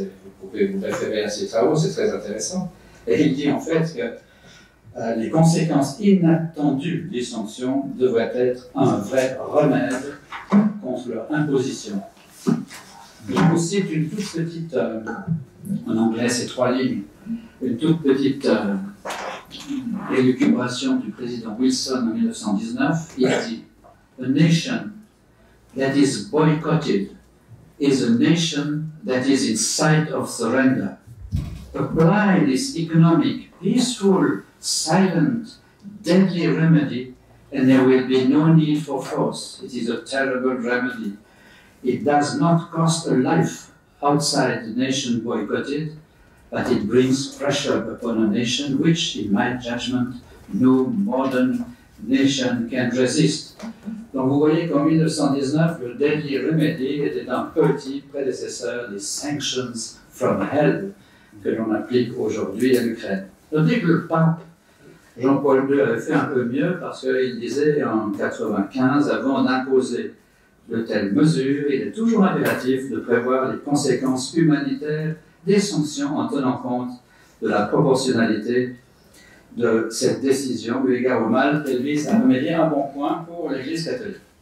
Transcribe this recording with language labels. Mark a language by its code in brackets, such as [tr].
[fr] Vous pouvez vous référer à ces travaux, c'est très intéressant. Et il dit en fait que les conséquences inattendues des sanctions devraient être un vrai remède contre leur imposition. Je vous cite une toute petite, en anglais c'est 3 lignes, une toute petite élucubration du président Wilson en 1919. Il dit: [en] A nation that is boycotted is a nation that is in sight of surrender. Apply this economic, peaceful, silent, deadly remedy, and there will be no need for force. It is a terrible remedy. It does not cost a life outside the nation boycotted, but it brings pressure upon a nation which, in my judgment, no modern nation can resist. [fr] Donc vous voyez qu'en 1919, le Deadly Remedy était un petit prédécesseur des [en] Sanctions from Hell [fr] que l'on applique aujourd'hui à l'Ukraine. Notez que le pape Jean-Paul II avait fait un peu mieux parce qu'il disait en 1995, avant d'imposer de telles mesures, il est toujours impératif de prévoir les conséquences humanitaires des sanctions en tenant compte de la proportionnalité de cette décision eu égard au mal qu'elle vise à remédier un bon point pour l'Église catholique.